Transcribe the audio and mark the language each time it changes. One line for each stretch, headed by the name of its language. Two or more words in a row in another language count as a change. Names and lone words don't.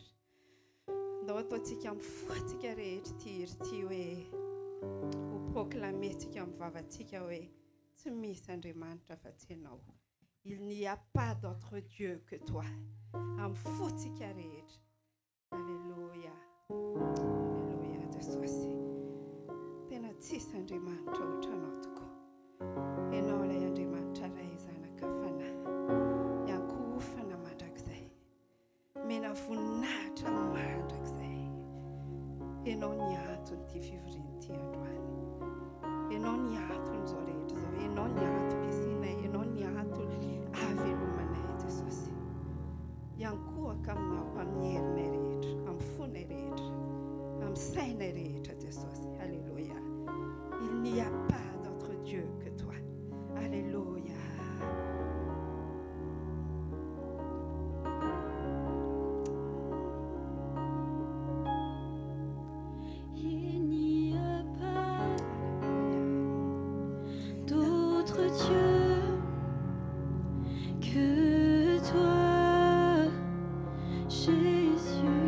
Malagasy: Ndao ataontsika mifoatsika rehetra ity ty hoe ho proclamer-tsika amin'ny vavantsika hoe tsy misy Andriamanitra afa-tsy ianao.
French: Il n'y a pas d'autre Dieu que toi.
Malagasy: Amin'ny fotsika rehetra. Alléluia. Alléluia Jesosy. Tena tsisy Andriamanitra ohatranao tokoa. Ianao ilay Andriamanitra iray zanaka fanahy. Iankofana mandrakizay. Mena voninahitra mandrakizay. Ianao ny anton'ity fivorian'ity androany. Ianao ny anton'izao rehetra zao. Ianao ny antom-piasinay. Ianao ny anton havelomanay Jesosy. Iankohaka aminao amin'ny herinay rehetra, amin'ny fonay rehetra, amin'ny sainay rehetra Jesosy. Alléluia.
French: Il n'y a pas d'autre Dieu que toi.
Malagasy: Alléluia.
French: Il n'y a pas d'autre Dieu que toi, Jésus.